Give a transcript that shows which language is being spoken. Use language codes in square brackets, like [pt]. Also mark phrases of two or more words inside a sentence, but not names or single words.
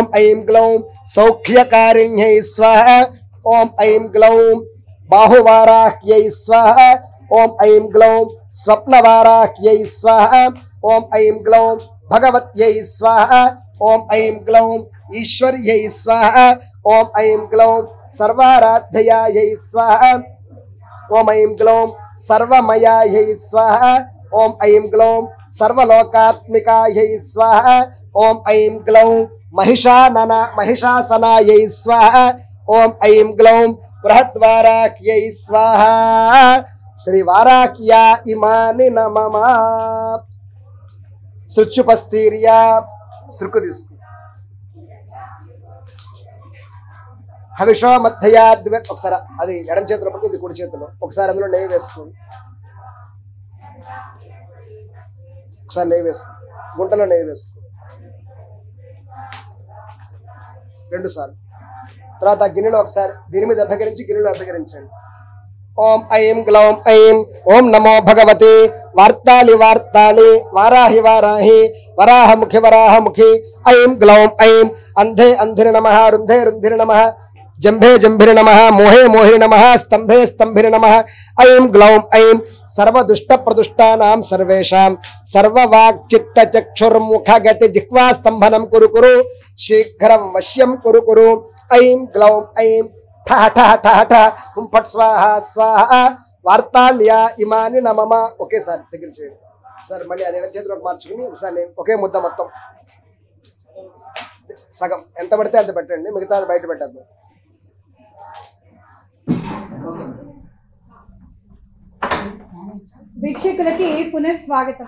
[sa] ऐं ग्लौं सौख्यकारिण्यै स्वाहा ओम ऐं ग्लौं बाहुवाराह्यै स्वाहा ओम ऐं ग्लौं स्वप्नवाराह्यै स्वाहा ओम ऐं ग्लौं भगवत्यै स्वाहा ओम ऐं ग्लौं ईश्वर्यै स्वाहा ओम ऐं ग्लौं सर्वाराध्ययायै स्वाहा ओम ऐं ग्लौं सर्वमयायै स्वाहा ओम ऐं ग्लौं सर्वलोकात्मिकायै स्वाहा ओम ऐं ग्लौं महिषासनायै स्वाहा ओम ऐं ग्लौं बृहद्वाराह्यै स्वाहा श्री वाराह्या इमानि नमः सृच्छुपस्थीर्या [te] सृक्కు తీసుకు హవిషో మధ్యయాద్వే ఒకసారి అది ఎడమ చేతిలో పక్కన ఇది కుడి చేతిలో ఒకసారి అందులో నెయ్యి వేసుకోండి ఒకసారి నెయ్యి వేసుకోండి గుంటలో నెయ్యి వేసుకోండి రెండు సార్లు తర్వాత గిన్నెలో ఒకసారి దీని మీద అభ్యకరించి గిన్నెలో అభ్యకరించండి [sa] ओम ऐं ग्लौं ऐं ओम नमो भगवते वार्तालि वार्तालि वाराहि वाराहि वराहमुखि वराहमुखि ऐं ग्लौं ऐं अंधे अंधिर नमः रुन्धे रुन्धिर नमः जम्भे जम्भिर नमः मोहे मोहिर नमः स्तंभे स्तंभिर नमः ऐं ग्लौं ऐं सर्वदुष्ट प्रदुष्टानां सर्वेषां सर्ववाक्चित्तचक्षुर्मुखगति जिह्वास्तंभनं कुरु कुरु शीघ्रं वश्यं कुरु कुरु ऐं ग्लौं ऐं ठह ठह ठह ठह हुं फट स्वाहा स्वाहा वार्ताल्या इमानि नमः [te] ఒకేసారి దగ్గర చేయండి సార్ మళ్ళీ అదే చేతిలోకి మార్చుకుని ఒకసారి ఒకే ముద్ద మొత్తం సగం ఎంత పడితే అంత పెట్టండి మిగతాది బయట పెట్టద్దు వీక్షకులకి పునఃస్వాగతం.